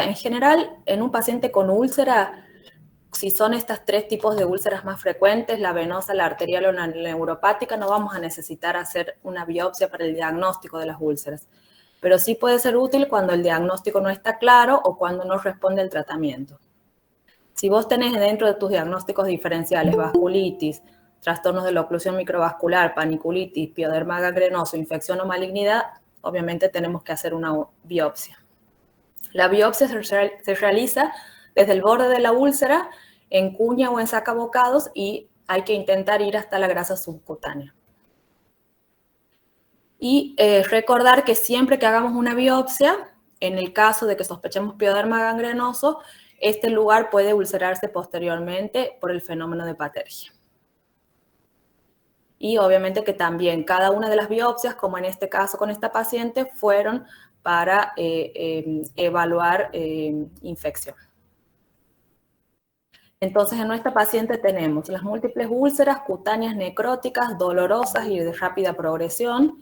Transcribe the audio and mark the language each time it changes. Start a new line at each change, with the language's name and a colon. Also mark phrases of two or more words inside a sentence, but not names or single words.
Spanish: En general, en un paciente con úlcera, si son estos tres tipos de úlceras más frecuentes, la venosa, la arterial o la neuropática, no vamos a necesitar hacer una biopsia para el diagnóstico de las úlceras. Pero sí puede ser útil cuando el diagnóstico no está claro o cuando no responde el tratamiento. Si vos tenés dentro de tus diagnósticos diferenciales vasculitis, trastornos de la oclusión microvascular, paniculitis, pioderma gangrenoso, infección o malignidad, obviamente tenemos que hacer una biopsia. La biopsia se realiza desde el borde de la úlcera, en cuña o en sacabocados, y hay que intentar ir hasta la grasa subcutánea. Y recordar que siempre que hagamos una biopsia, en el caso de que sospechemos pioderma gangrenoso, este lugar puede ulcerarse posteriormente por el fenómeno de patergia. Y obviamente que también cada una de las biopsias, como en este caso con esta paciente, fueron para evaluar infección. Entonces, en nuestra paciente tenemos las múltiples úlceras cutáneas necróticas, dolorosas y de rápida progresión.